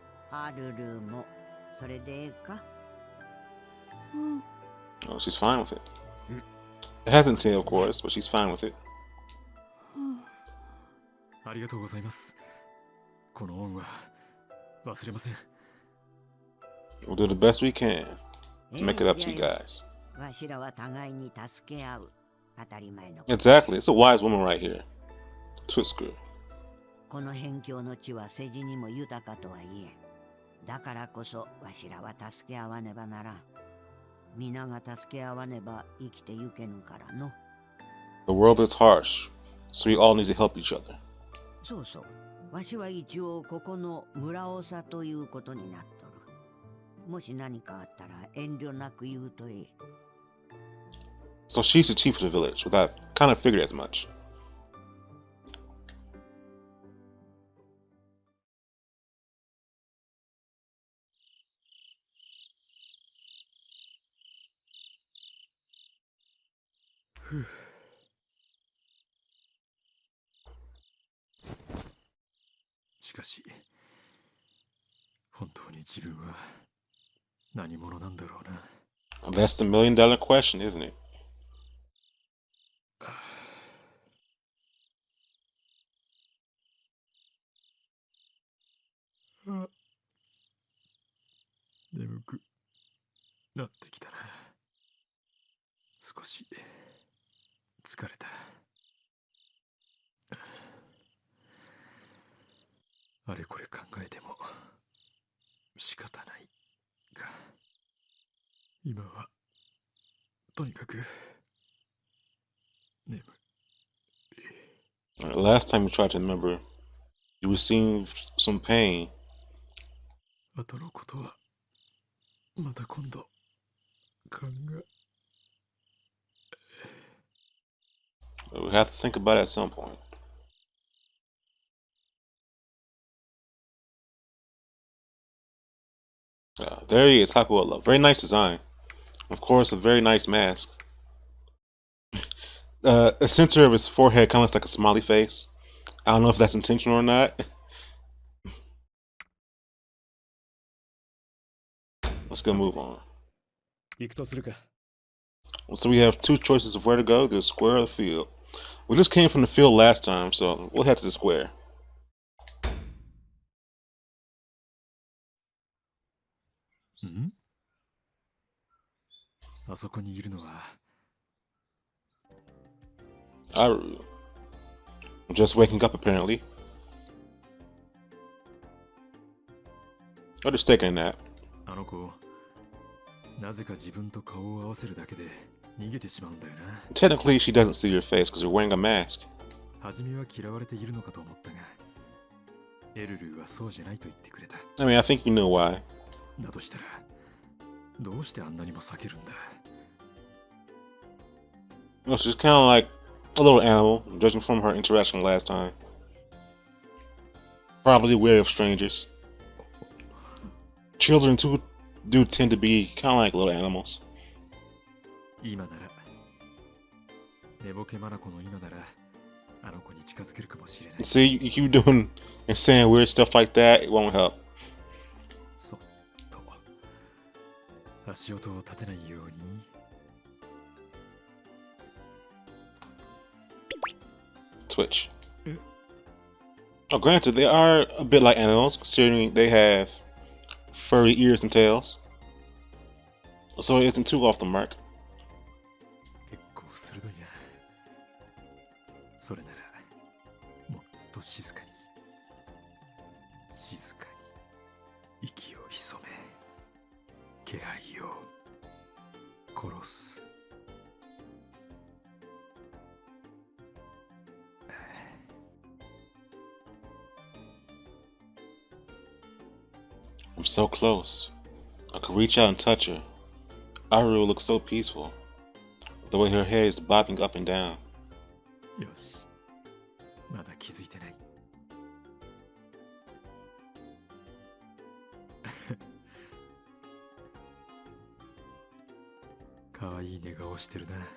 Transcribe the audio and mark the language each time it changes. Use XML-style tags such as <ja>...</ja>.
<ja>アルルもそれでええか？</ja> <en>Oh, she's fine with it. It hasn't tail, of course, but she's fine with it.</en> <ja>ありがとうございます。この恩は忘れません。</ja> <en>We'll do the best we can to make it up to you guys.</en> <ja>わしらは互いに助け合う。当たり前の。</ja> <en>Exactly. It's a wise woman right here. Twitsker.</en> <ja>この辺境の地は世辞にも豊かとはいえ、だからこそわしらは助け合わねばならん。皆が助け合わねば生きてゆけぬからの。</ja> <en>The world is harsh, so we all need to help each other.</en> <ja>そうそう。わしは一応ここの村長ということになっとる。もし何かあったら遠慮なく言うといい。</ja> <en>So she's the chief of the village, but I kind of figured as much. Whew.</en> <ja>しかし、本当に自分は何者なんだろうな。</ja> <en>That's the $1,000,000 question, isn't it?</en> <ja>眠くなってきたな。少し疲れた。あれこれ考えても仕方ないが、今はとにかく眠い。</ja> <en>Last time we tried to remember, you received some pain.</en> <ja>後のことはまた今度考え。</ja> <en>We have to think about it at some point. There he is, Hakuola. Very nice design. Of course, a very nice mask. The center of his forehead kind of looks like a smiley face. I don't know if that's intentional or not. Let's go move on.</en> <ja>行くとするか。</ja> <en>So we have two choices of where to go, the square or the field. We just came from the field last time, so we'll head to the square.</en> <ja>あそこにいるのは</ja> <en>Aruruu. Just waking up apparently. Or just taking a nap.</en> <ja>あの子、なぜか自分と顔を合わせるだけで逃げてしまうんだよな。</ja> <en>Technically, she doesn't see your face because you're wearing a mask.</en> <ja>初めは嫌われているのかと思ったが、エルルーはそうじゃないと言ってくれた。</ja> <en>I mean, I think you know why.</en> <ja>だとしたら、どうしてあんなにも避けるんだ。</ja> <en>Well, she's kind of like a little animal, judging from her interaction last time. Probably wary of strangers. Children too do tend to be kind of like little animals.</en> <ja>今なら、寝ぼけ眼の今なら、あの子に近づけるかもしれない。</ja> <en>See, you keep doing and saying weird stuff like that, it won't help.</en> <ja>そっと足音を立てないように。</ja> <en>Twitch. Oh, granted, they are a bit like animals, considering they have furry ears and tails. So it isn't too off the mark.</en> <ja>結構鋭いな。それなら、もっと静かに、静かに、息を潜め、気配を殺す。</ja> <en>I'm so close. I could reach out and touch her. Aruruu looks so peaceful. The way her head is bobbing up and down.</en> <ja>よし、まだ気づいてない。かわいい寝顔してるな。</ja>